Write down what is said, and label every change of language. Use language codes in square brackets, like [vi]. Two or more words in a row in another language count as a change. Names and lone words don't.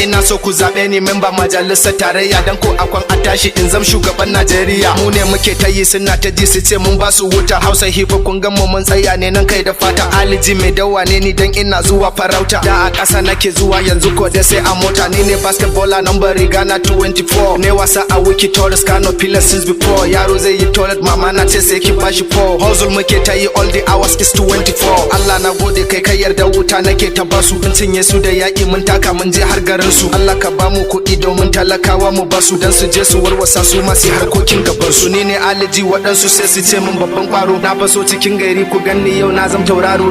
[ha] Ina so ku zaɓe ni memba majalisar tarayya dan ko akwan a tashi in zam shugaban Najeriya. Mu ne muke ta yi suna ta ji su ce mun ba su wuta. Hausa [en] hip hop [ha] kun ga mu mun tsaya ne nan kai da fata. Ali G mai dawa ne ni dan ina zuwa farauta. Da a ƙasa nake zuwa yanzu ko dai sai a mota. Ni ne [en] basketballer number [ha] riga na twenty-four. Ne wasa a Wiki Torres Kano Pillars [en] since before. [ha] Yaro zai yi toilet mama na ce sai ki bashi four. [en] Hustle [ha] muke ta yi [en] all the hours is twenty-four. [ha] Allah na gode kai ka yarda wuta nake ta basu. Mun cinye su da yaƙi mun taka mun je har garin su. Allah ka ba mu kuɗi domin talakawa mu basu dan su je su warwasa su ma su harkokin gaban su. Ni ne Ali G waɗansu sai su ce mun babban ƙwaro. Na faso cikin gari ku ganni yau na zam tauraro.